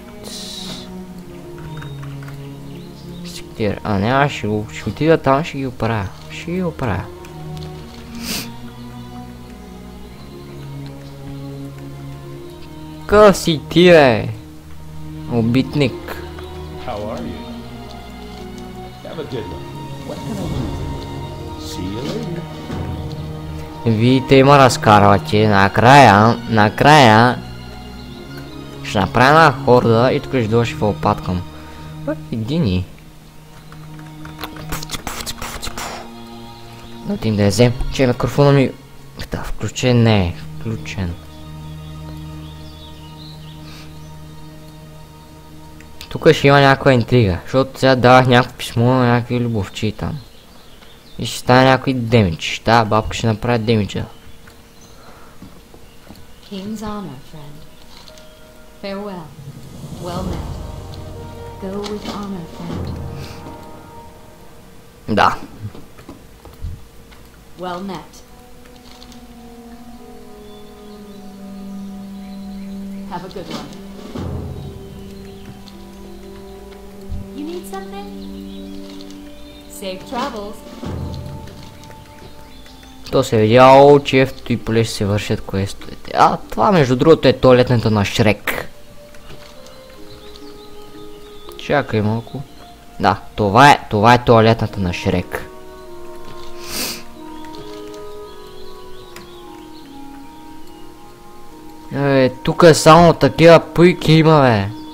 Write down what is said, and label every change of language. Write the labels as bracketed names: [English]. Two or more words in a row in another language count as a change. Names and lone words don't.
[Bulgarian] А няма, ще отида там, ще ги оправя. Ще ги оправя. Къв си ти, бе? Убитник. [English] How are you? Have a good one. What can I do for you? See you later. [Bulgarian] Видите, има разкарвачи. Накрая ще направя една хорда и тук ще дойде в опаткам. Едини. Да отим да я взем. Че микрофона ми... Да, включен не е. Включен. Тук ще има някаква интрига, защото сега давах някакво писмо на някакви любовчи там. И ще стане някой демидж. Тая бабка ще направи демиджа. [English] King's honor, friend. Farewell. Well met. Go with honor, friend. [Bulgarian] Да. [English] Well met. Have a good one. You need something? Safe travels. [Bulgarian] То се видяло, че в този поле ще се вършат квестовете. А, това между другото е туалетната на Шрек. Чакай малко. Да, това е туалетната на Шрек. Тук е само такива пуйки има, бе.